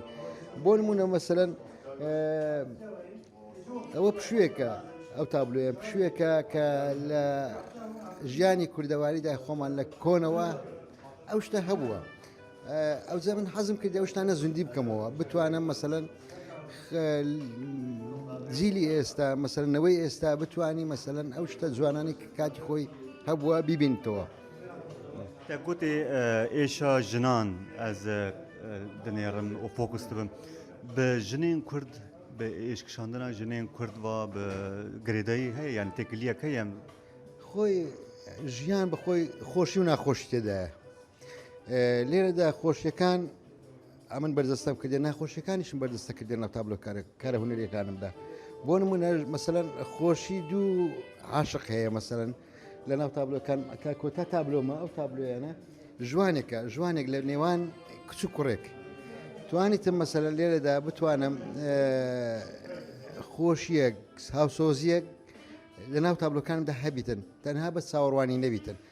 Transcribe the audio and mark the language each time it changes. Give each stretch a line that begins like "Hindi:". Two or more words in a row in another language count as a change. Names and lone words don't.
Central Kurdish: بۆ نمونە مەسەلەن ئەوە پشوویەکە ئەو تابلۆیە پشوویەکە کە لە ژیانی کوردەواریدا خۆمان لە کۆنەوە ئەو شتە هەبووە. ئەو زە من حەزم کردی ئەو شتانە زوندی بکەمەوە بتوانم مەسەلەن جیلی ئێستا مەسەلەنەوەی ئێستا بتوانی مەسەلەن ئەو شتە جوانانی کاتی خۆی هەبووە بیبینیتەوە.
Kurdish: te gotê êşa jinan ez dinêrim û fokus dibim bi jinên Kurd bi êşkişandina jinên Kurd va bi girêdayî heye yani têkiliyek heye em
Central Kurdish: خۆی ژیان بەخۆی خۆشی و ناخۆشی تێدایە. لێرەدا خۆشیەکان ئەمن بەردەستم کردێ ناخۆشیەکانیشم بەردەستە کردێ ناو تابلۆ کارە هونەریەکانمدا. بۆ نمونە مەسەلەن خۆشی دوو عاشق هەیە مەسەلەن لە ناو تابلۆکان کۆتا تابلۆمە ئەو تابلۆیانە ژوانێک لە نێوان کچ و کوڕێک توانیتم مەسەلەن لێرەدا بتوانم خۆشیەک هاوسۆزیەک لە ناو تابلۆکانمدا هەبیتن تەنها بە چاوەڕوانی نەبیتن.